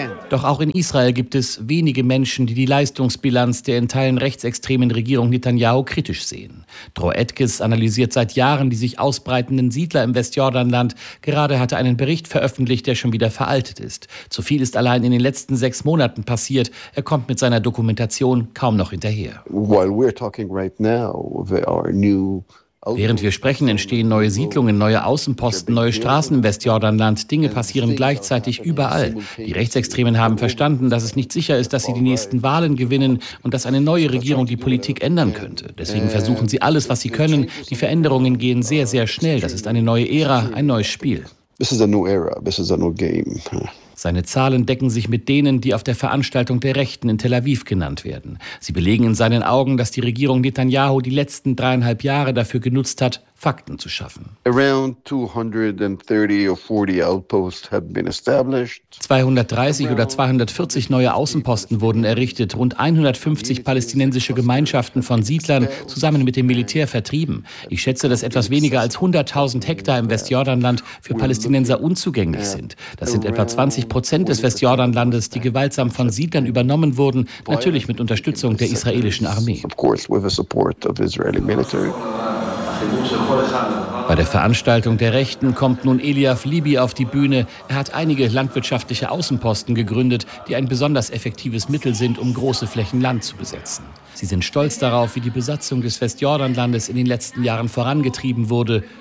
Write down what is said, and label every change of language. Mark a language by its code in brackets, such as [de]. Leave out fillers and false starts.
[de] Doch auch in Israel gibt es wenige Menschen, die die Leistungsbilanz der in Teilen rechtsextremen Regierung Netanyahu kritisch sehen. Dror Edkes analysiert seit Jahren die sich ausbreitenden Siedler im Westjordanland. Gerade hat er einen Bericht veröffentlicht, der schon wieder veraltet ist. Zu viel ist allein in den letzten 6 Monaten passiert. Er kommt mit seiner Dokumentation kaum noch hinterher. [en] While we're talking right now, there are new. [de] Während wir sprechen, entstehen neue Siedlungen, neue Außenposten, neue Straßen im Westjordanland. Dinge passieren gleichzeitig überall. Die Rechtsextremen haben verstanden, dass es nicht sicher ist, dass sie die nächsten Wahlen gewinnen und dass eine neue Regierung die Politik ändern könnte. Deswegen versuchen sie alles, was sie können. Die Veränderungen gehen sehr, sehr schnell. Das ist eine neue Ära, ein neues Spiel. [en] This is a new era, this is a new game. [de] Seine Zahlen decken sich mit denen, die auf der Veranstaltung der Rechten in Tel Aviv genannt werden. Sie belegen in seinen Augen, dass die Regierung Netanyahu die letzten 3,5 Jahre dafür genutzt hat, Fakten zu schaffen. [en] Around 230 or 40 outposts have been established. [de] 230 oder 240 neue Außenposten wurden errichtet, rund 150 palästinensische Gemeinschaften von Siedlern zusammen mit dem Militär vertrieben. Ich schätze, dass etwas weniger als 100.000 Hektar im Westjordanland für Palästinenser unzugänglich sind. Das sind etwa 20% des Westjordanlandes, die gewaltsam von Siedlern übernommen wurden, natürlich mit Unterstützung der israelischen Armee. [en] Of course, with the support of Israeli military. [de] Bei der Veranstaltung der Rechten kommt nun Eliav Libi auf die Bühne. Er hat einige landwirtschaftliche Außenposten gegründet, die ein besonders effektives Mittel sind, um große Flächen Land zu besetzen. Sie sind stolz darauf, wie die Besatzung des Westjordanlandes in den letzten Jahren vorangetrieben wurde.